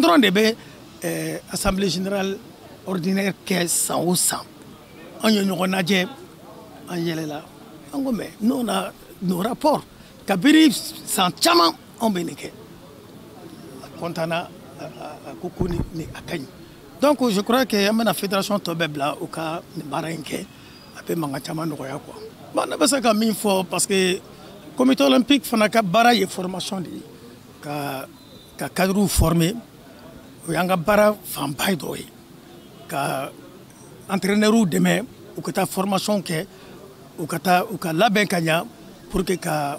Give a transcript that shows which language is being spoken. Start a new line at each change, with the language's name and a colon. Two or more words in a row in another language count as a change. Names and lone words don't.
Bambara: dɔrɔn de bɛ assemblée générale ordinaire kɛ san o san an ye ɲɔgɔn lajɛ an yɛlɛla an ko
French: mais nous on a nos rapports
Bambara: kabiri san caman anw bɛ nin kɛ a kɔntana a ko ni a ka ɲi
French: donc je crois que
Bambara: an bɛna fédération tɔ bɛɛ bila u ka nin baara in kɛ a bɛ mankan caman nɔgɔya
French: quoi bon
Bambara: ne bɛ se ka min fɔ
French: parce que comité olympique
Bambara: fana ka baara ye formation de ye ka cadrew former o y'an ka baara fanba dɔ ye ka entraîneurs dɛmɛ u ka taa formation kɛ u ka labɛn ka ɲa
French: pour que
Bambara: ka